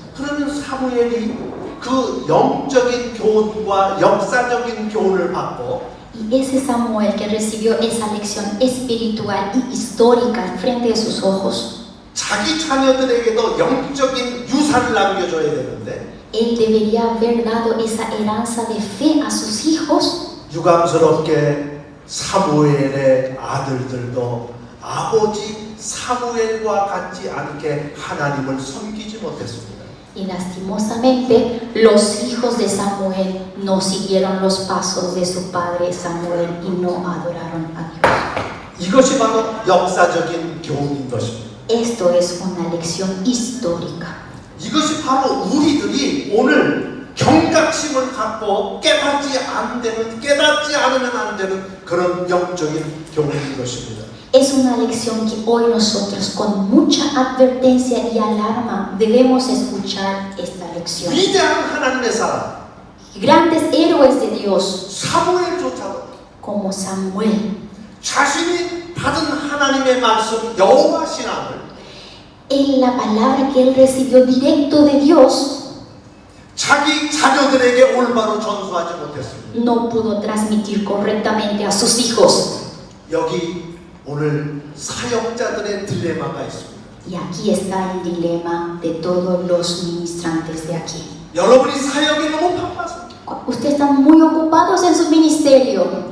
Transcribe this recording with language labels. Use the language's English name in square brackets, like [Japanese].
[Korean] 그러면 사무엘이 그 영적인 교훈과 역사적인 교훈을 받고 [Spanish] Y ese Samuel que recibió esa lección espiritual y histórica enfrente de sus ojos, [Korean] 자기 자녀들에게도 영적인 유산을 남겨줘야 되는데 [Spanish] él debería haber dado esa heranza de fe a sus hijos. [Korean] 유감스럽게 사무엘의 아들들도 아버지 사무엘과 같지 않게 하나님을 섬기지 못했습니다. [Spanish] Y lastimosamente, los hijos de Samuel no siguieron los pasos de su padre Samuel y no adoraron a Dios. [Korean] 이것이 바로 역사적인 교훈인 것입니다. [Spanish] Esto es una lección histórica. [Korean] 이것이 바로 우리들이 오늘 경각심을 갖고 깨닫지 않으면 안 되는 그런 영적인 교훈인 것입니다. [Spanish] Es una lección que hoy nosotros con mucha advertencia y alarma debemos escuchar esta lección. [Korean] 위대한 하나님의 사람 [Spanish] Grandes héroes de Dios [Korean] 사무엘조차도 [Spanish] como Samuel, [Korean] 자신이 받은 하나님의 말씀 여호와 신앙을 [Spanish] en la palabra que él recibió directo de Dios, [Korean] 자기 자녀들에게 올바로 전수하지 못했습니다. [Spanish] no pudo transmitir correctamente a sus hijos. [Korean] 여기 오늘 사역자들의 딜레마가 있습니다. [Spanish] Y aquí está el dilema de todos los ministrantes de aquí. [Korean] 여러분이 사역이 너무 바빠서 [Spanish] Ustedes están muy ocupados en su ministerio,